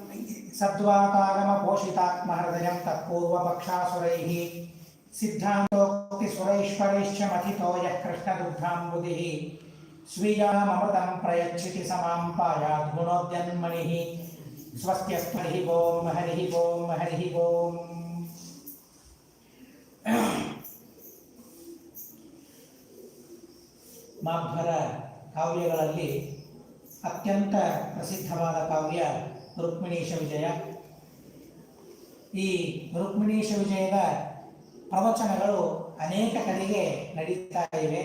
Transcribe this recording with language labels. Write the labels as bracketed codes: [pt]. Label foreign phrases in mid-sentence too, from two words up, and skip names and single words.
[sa] सद्वातागमपोषितात्महृदयं तत्पूर्वपक्षासुरैः सिद्धान्तोक्तिसुरैश्वरैश्च मथितो यः कृष्णदुग्धाम्बुधिः स्वीयाममृतं प्रयच्छति समां पायात् गुणोद्यन्मणिः स्वस्त्यस्तु हरिः ओं हरिः ओं हरिः ओं। [kn] ಮಾಧ್ವರ ಕಾವ್ಯಗಳಲ್ಲಿ ಅತ್ಯಂತ ಪ್ರಸಿದ್ಧವಾದ ಕಾವ್ಯ ರುಕ್ಮಿಣೀಶ ವಿಜಯ. ಈ ರುಕ್ಮಿಣೀಶ ವಿಜಯದ ಪ್ರವಚನಗಳು ಅನೇಕ ಕಡೆಗೆ ನಡೀತಾ ಇವೆ.